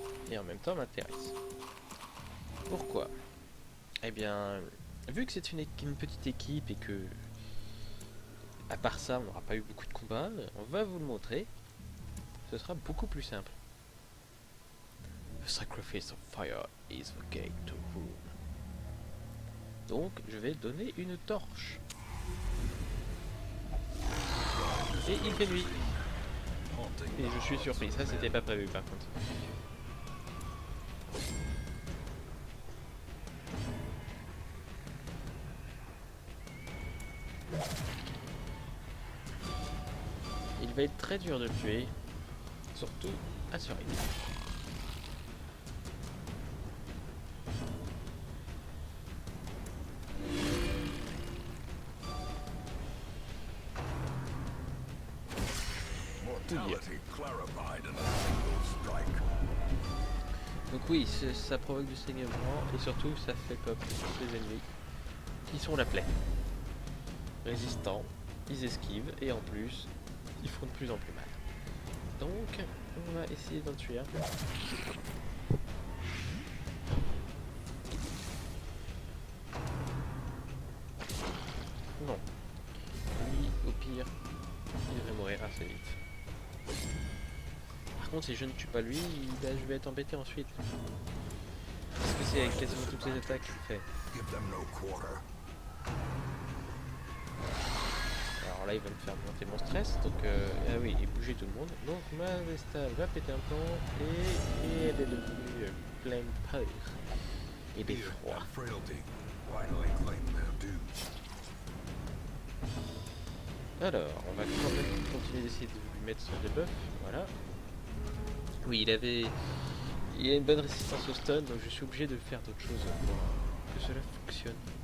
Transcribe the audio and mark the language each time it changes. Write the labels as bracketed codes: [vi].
[fr] Et en même temps m'intéresse. Pourquoi? Eh bien, vu que c'est une petite équipe et que, à part ça, on n'aura pas eu beaucoup de combats, on va vous le montrer. Ce sera beaucoup plus simple. [en] The sacrifice of fire is the gate to rule. [fr] Donc, je vais donner une torche. Et il fait nuit. Et je suis surpris, ça c'était pas prévu par contre. Il va être très dur de le tuer, surtout à ce rythme. [en] Mortality clarified in a single strike. [fr] Donc oui, ça provoque du saignement et surtout ça fait pop les ennemis qui sont la plaie. Résistants, ils esquivent et en plus ils font de plus en plus mal. Donc on va essayer d'en tuer un. Non. Lui, au pire, il devrait mourir assez vite. Par contre, si je ne tue pas lui, je vais être embêté ensuite. Parce que c'est avec quasiment toutes les attaques qu'il fait. [en] Give them no quarter. [fr] Alors là, il va me faire monter mon stress. Donc, ah oui, et bouger tout le monde. Donc, ma Vesta va péter un plomb et elle est devenue pleine de peur et [en] Fear [fr] d'effroi. [en] and frailty finally claim their dues. [fr] Alors, on va quand même continuer d'essayer de lui mettre son debuff. Voilà. Oui, il a une bonne résistance au stun, donc je suis obligé de faire d'autres choses pour que cela fonctionne.